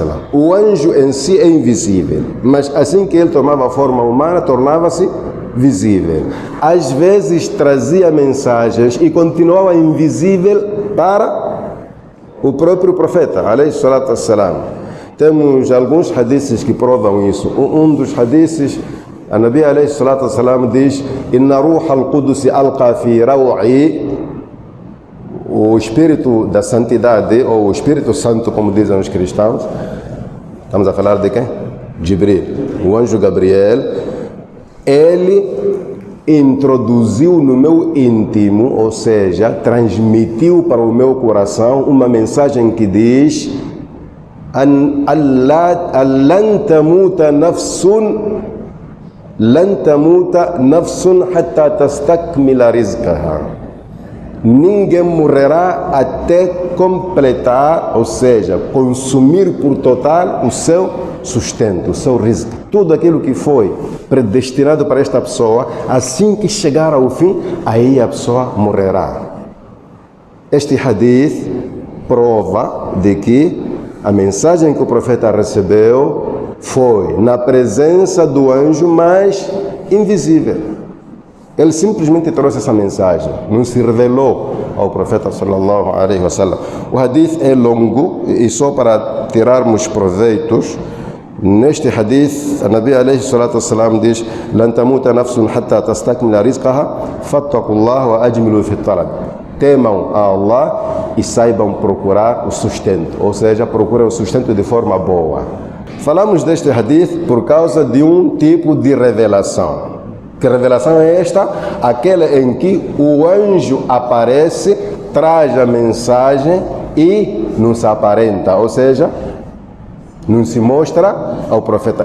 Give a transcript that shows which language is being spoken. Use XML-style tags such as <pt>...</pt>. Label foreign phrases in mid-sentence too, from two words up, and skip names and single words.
<pt>O anjo em si é invisível, mas assim que ele tomava a forma humana, tornava-se visível. Às vezes trazia mensagens e continuava invisível para o próprio profeta a.s. Temos alguns hadiths que provam isso. Um dos hadiths, a</pt> <ar>النبي عليه الصلاة والسلام</ar> <pt>diz:</pt> <ar>إن روح القدس ألقى في روعي.</ar> <pt>O Espírito da Santidade, ou o Espírito Santo, como dizem os cristãos, estamos a falar de quem? Jibril, o anjo Gabriel. Ele introduziu no meu íntimo, ou seja, transmitiu para o meu coração uma mensagem que diz:</pt> <ar>لن تموت نفس حتى تستكمل رزقها.</ar> <pt>Ninguém morrerá até completar, ou seja, consumir por total o seu sustento, o seu rizq. Tudo aquilo que foi predestinado para esta pessoa, assim que chegar ao fim, aí a pessoa morrerá. Este hadith prova de que a mensagem que o profeta recebeu foi na presença do anjo, mas invisível. Ele simplesmente trouxe essa mensagem, não se revelou ao profeta</pt> <ar>صلى الله عليه وسلم.</ar> <pt>O hadith é longo e só para tirarmos proveitos, neste hadith, a</pt> <ar>النبي عليه الصلاة والسلام</ar> <pt>diz:</pt> <ar>لن تموت نفس حتى تستكمل رزقها فاتقوا الله وأجملوا في الطلب.</ar> <pt>Temam a Allah e saibam procurar o sustento, ou seja, procurem o sustento de forma boa. Falamos deste hadith por causa de um tipo de revelação. Que revelação é esta? Aquela em que o anjo aparece, traz a mensagem e não se aparenta, ou seja, não se mostra ao profeta.</pt>